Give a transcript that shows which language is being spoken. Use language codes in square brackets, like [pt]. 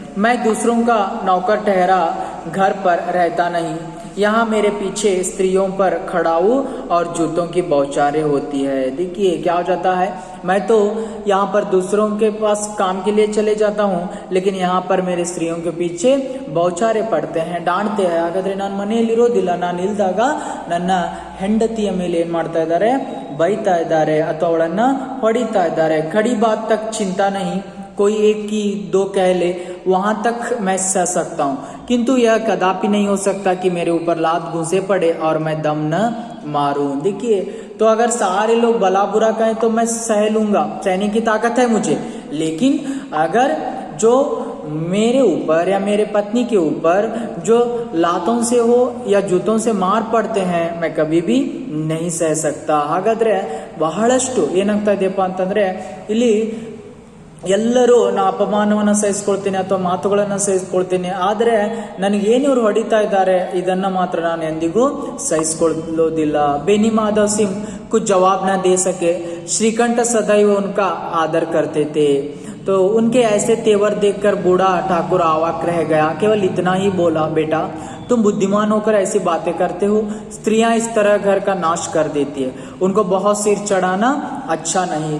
[hi] मैं दूसरों का नौकर ठहरा घर पर रहता नहीं, यहाँ मेरे पीछे स्त्रियों पर खड़ाऊ और जूतों की बौछारें होती है। देखिए क्या हो जाता है, मैं तो यहाँ पर दूसरों के पास काम के लिए चले जाता हूँ, लेकिन यहाँ पर मेरे स्त्रियों के पीछे बौछारे पड़ते हैं, डांटते हैं। [kn] ಹಾಗಾದ್ರೆ ನಾನು ಮನೆಯಲ್ಲಿರೋದಿಲ್ಲ, ನಾನು ಇಲ್ದಾಗ ನನ್ನ ಹೆಂಡತಿಯ ಮೇಲೆ ಏನ್ ಮಾಡ್ತಾ ಇದ್ದಾರೆ, ಬೈತಾ ಇದ್ದಾರೆ ಅಥವಾ ಅವಳನ್ನ ಹೊಡಿತಾ ಇದ್ದಾರೆ। [hi] खड़ी बात तक चिंता नहीं, कोई एक की दो कह ले वहां तक मैं सह सकता हूँ, किंतु यह कदापि नहीं हो सकता कि मेरे ऊपर लात घुसे पड़े और मैं दम न मारूं। देखिए तो अगर सारे लोग भला बुरा कहें तो मैं सह लूंगा, सहने की ताकत है मुझे, लेकिन अगर जो मेरे ऊपर या मेरे पत्नी के ऊपर जो लातों से हो या जूतों से मार पड़ते हैं मैं कभी भी नहीं सह सकता। [kn] ಹಾಗಾದ್ರೆ ಬಹಳಷ್ಟು ಏನಾಗ್ತಾ ಇದೆಯಪ್ಪ ಅಂತಂದ್ರೆ ಇಲ್ಲಿ ಎಲ್ಲರೂ ನಾ ಅಪಮಾನವನ್ನ ಸಹಿಸ್ಕೊಳ್ತೀನಿ ಅಥವಾ ಮಾತುಗಳನ್ನ ಸಹಿಸ್ಕೊಳ್ತೀನಿ, ಆದ್ರೆ ನನಗೇನು ಇವ್ರು ಹೊಡಿತಾ ಇದ್ದಾರೆ ಇದನ್ನ ಮಾತ್ರ ನಾನು ಎಂದಿಗೂ ಸಹಿಸ್ಕೊಳ್ಳೋದಿಲ್ಲ। [hi] बेनी माधव सिंह कुछ जवाब न दे सके। श्रीकंठ सदैव उनका आदर करते थे, तो उनके ऐसे तेवर देखकर बूढ़ा ठाकुर अवाक रह गया। केवल इतना ही बोला, बेटा तुम बुद्धिमान होकर ऐसी बातें करते हो, स्त्रियां इस तरह घर का नाश कर देती है, उनको बहुत सिर चढ़ाना अच्छा नहीं।